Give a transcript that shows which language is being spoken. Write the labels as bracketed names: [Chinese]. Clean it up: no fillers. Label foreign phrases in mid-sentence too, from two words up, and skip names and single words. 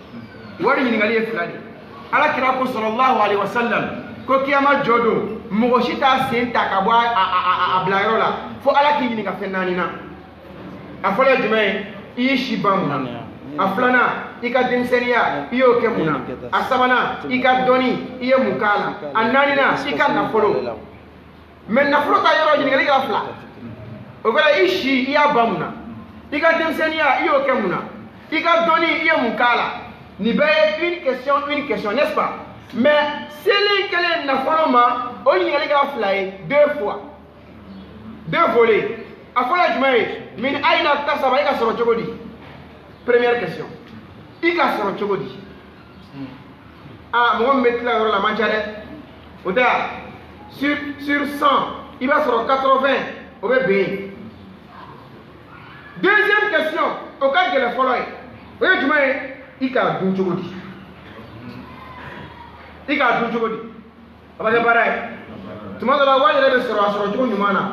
[Bambara] ala kira ko [Arabic] صلى الله عليه وسلم [Bambara] ko kiyama jɔ don mɔgɔ si t'a sen ta ka bɔ a bilayɔrɔ la fo ala k'i ɲininka fɛn naani na a fɔlɔ ye jumɛn ye i y'i si ban mun na a filanan i ka denmisɛnniya i y'o kɛ mun na a sabanan i ka dɔnni i ye mun k'a la a naaninan i ka nafolo mais nafolo ta yɔrɔ ɲininkali kɛra fila o kɛra i si i y'a ban mun na i ka denmisɛnniya i y'o kɛ mun na i ka dɔnni i ye mun k'a la nin bɛɛ ye [French] une question n'est-ce pas [Bambara] mais seli kelen nafolo ma o ɲininkali kɛra fila ye [French] deux volets [Bambara] a fɔra jumɛn ye min ayina tasaba i ka sɔrɔ cogo di [French] première question [Bambara] i ka sɔrɔ cogo di mɔgɔ min bɛ tila yɔrɔ la man ca dɛ o tɛ sur 100 i b'a sɔrɔ 80 o bɛ bɛn [French] deuxième question [Bambara] o ka gɛlɛn fɔlɔ ye o ye jumɛn ye i k'a dun cogo di a bɛ kɛ baara ye tuma dɔ la wari yɛrɛ bɛ sɔrɔ a sɔrɔ cogo ɲuman na